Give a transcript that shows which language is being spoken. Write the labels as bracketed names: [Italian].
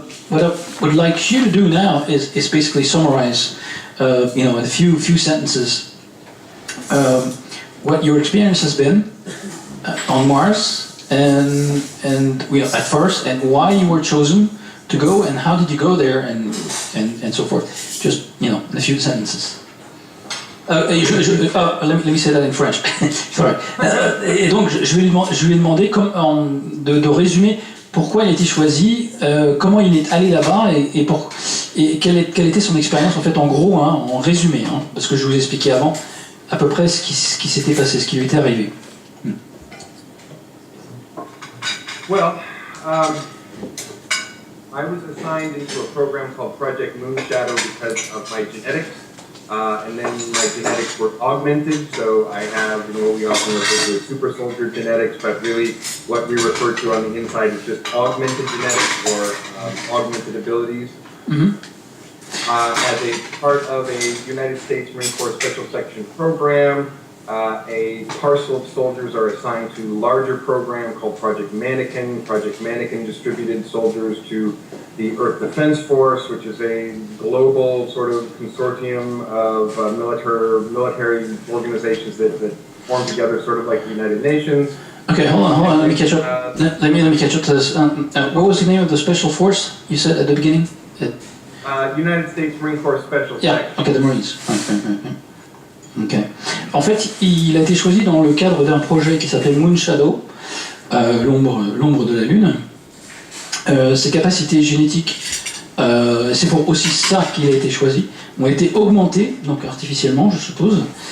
[English] What I would like you to do now is basically summarize, in a few sentences, what your experience has been on Mars, and at first, and why you were chosen to go, and how did you go there, and so forth. Just in a few sentences. Let me say that in French. Sorry. [French] Et donc je lui ai demandé de résumer. Pourquoi il a été choisi, comment il est allé là-bas et quelle était son expérience en fait en gros, en résumé, parce que je vous ai expliqué avant à peu près ce qui s'était passé, ce qui lui était arrivé. [English] Well, I was assigned into a program called Project Moonshadow because of my genetics, and then my genetics were augmented, so I have what we often refer to as super soldier genetics, but really what we refer to on the inside is just augmented genetics or augmented abilities. Mm-hmm. As a part of a United States Marine Corps Special Section program, a parcel of soldiers are assigned to a larger program called Project Mannequin. Project Mannequin distributed soldiers to the Earth Defense Force, which is a global sort of consortium of military organizations that form together, sort of like the United Nations. Okay, hold on. Let me catch up. Let me catch up to this. What was the name of the special force you said at the beginning? United States Marine Corps Special Yeah. Section. Okay, the Marines. Okay. [French] En fait, il a été choisi dans le cadre d'un projet qui s'appelle Moonshadow, l'ombre de la Lune. Ses capacités génétiques, c'est pour aussi ça qu'il a été choisi, ont été augmentées, donc artificiellement, je suppose,